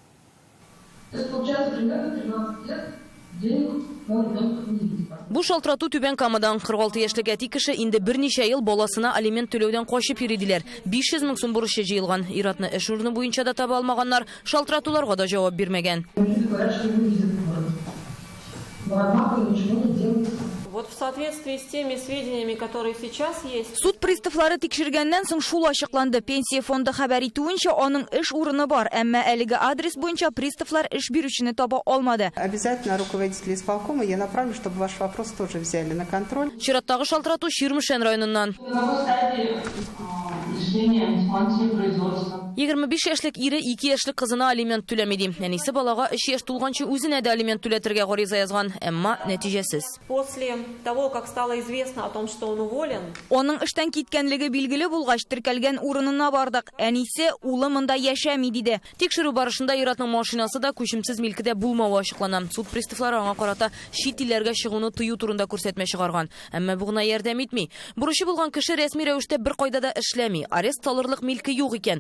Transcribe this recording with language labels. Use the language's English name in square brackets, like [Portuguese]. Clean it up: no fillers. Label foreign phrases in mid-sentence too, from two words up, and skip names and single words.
[Tatar] Бу шалтырату Түбән Камадан 46 яшьлек әти кеше инде берничә ел баласына алимент түләүдән качып йөридиләр. 500 мең сум бурычы җыелган. Иратны эш урыны буенча да таба алмаганнар, шалтыратуларга да җавап бирмәгән. [Russian] Вот в соответствии с теми сведениями, которые сейчас есть. [Tatar] Суд приставлары тикшергәннән соң шул ачыкланды. Пенсия фонды хәбәр итүенчә, аның эш урыны бар, әмма әлеге адрес буенча приставлар эш бирүчене таба алмады. [Russian] Обязательно руководителя исполкома я направлю, чтобы ваш вопрос тоже взяли на контроль. [Tatar] Чираттагы шалтырату Ширмешән районыннан. 25 яшьлек ире 2 яшьлек кызына алимент түләмиди. Әнисе балага 3 яшь тулганчы үзенә дә алимент түләтергә гариза язган, әмма нәтиҗәсез. [Russian] После того, как стало известно о том, что он уволен, [Tatar] Аның эштән киткәнлеге билгеле булгач, теркәлгән урынына бардык. Әнисе улы монда яшәми диде. Тикшерү барышында иратның машинасы да күчемсез милкедә булмавы ачыклана. Суд приставлары аңа карата чит илләргә чыгуны тыю турында күрсәтмә чыгарган. Әмма бу гына ярдәм итми. Бурычы булган кеше рәсми рәвештә бер кайда да эшләми. Арест салырлык милке юк икән.